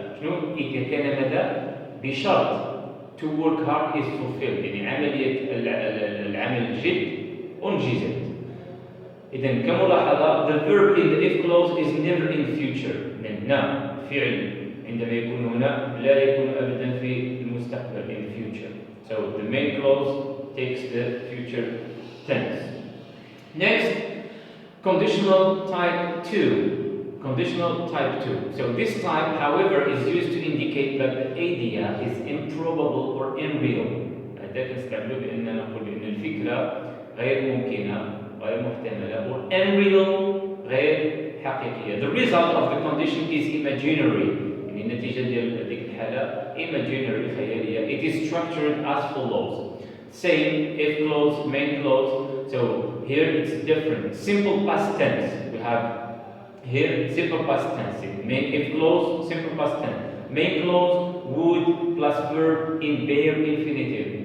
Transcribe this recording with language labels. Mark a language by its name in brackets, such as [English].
[Arabic] شنو إذا كان هذا بشرط [English] to work hard is fulfilled [Arabic] يعني عملية العمل الجد أنجزت. إذا كملاحظة [English] the verb in the if clause is never in the future. [Arabic] نعم فعل عندما يكون هنا لا يكون أبدا في المستقبل [English] in the future. So the main clause takes the future tense. Next, conditional type 2. Conditional type 2. So this type, however, is used to indicate that the idea is improbable or unreal. [Arabic] هذا كنستعملوا بأننا نقول بأن الفكرة غير ممكنة، غير محتملة، [English] or unreal [Arabic] غير حقيقية. [English] The result of the condition is imaginary. [Arabic] يعني النتيجة ديال هذيك الحالة imaginary خيالية. [English] It is structured as follows. Same if clause, main clause. So here it's different. Simple past tense. We have here, simple past tense. Main if clause, simple past tense. Main clause, would plus verb in bare infinitive.